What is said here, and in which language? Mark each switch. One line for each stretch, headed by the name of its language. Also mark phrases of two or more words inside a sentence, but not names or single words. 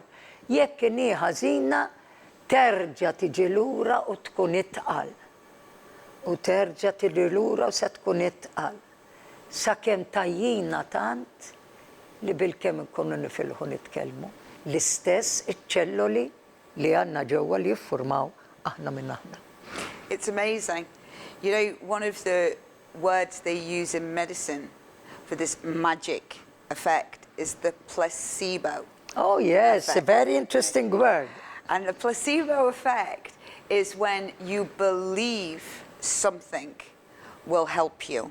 Maltese: Jekk inhi ħażina, terġa' tiġi lura u tkun itqal. U terġa' tiġi lura u se tkun itqal. Sakemm tajjina tant li bil-kemm inkunu nifilħu nitkellmu. L-istess iċ-ċelloli li għandna ġewwa li jiffurmaw aħna minn aħna.
English: It's amazing. You know, one of the words they use in medicine for this magic effect is the placebo. Oh yes, effect. a very interesting word. And the placebo effect is when you believe something will help you.